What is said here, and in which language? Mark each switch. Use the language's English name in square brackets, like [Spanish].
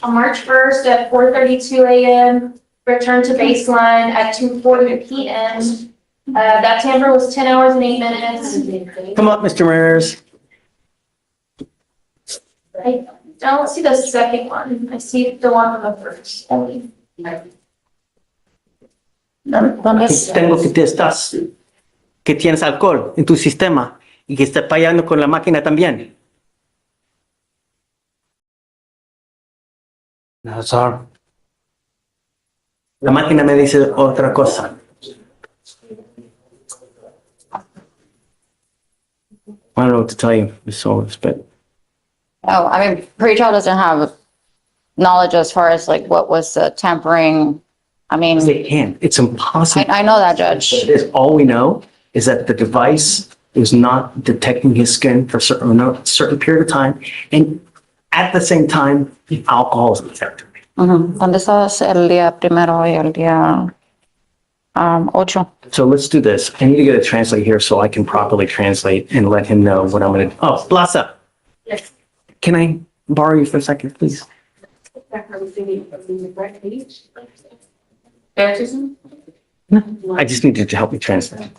[English] on March 1st at 4:32 a.m., returned to baseline at 2:40 p.m. That tamper was 10 hours and 8 minutes. Come up, Mr. Ramirez. I don't see the second one. I see the one on the first only. [Spanish] Tengo que te estás, que tienes alcohol en tu sistema y que estás fallando con la máquina también. [English] No, sorry. [Spanish] La máquina me dice otra cosa. [English] I don't know what to tell you, Ms. Solis, but oh, I mean, pretrial doesn't have knowledge as far as like what was the tampering. I mean, they can't. It's impossible. I know that, Judge. All we know is that the device is not detecting his skin for certain period of time, and at the same time, alcohol is detected. [Spanish] ¿Dónde estabas el día primero y el día 8? [English] So let's do this. I need to get a translate here so I can properly translate and let him know what I'm going to do. Oh, Plaza. Yes. Can I borrow you for a second, please? I just need you to help me translate.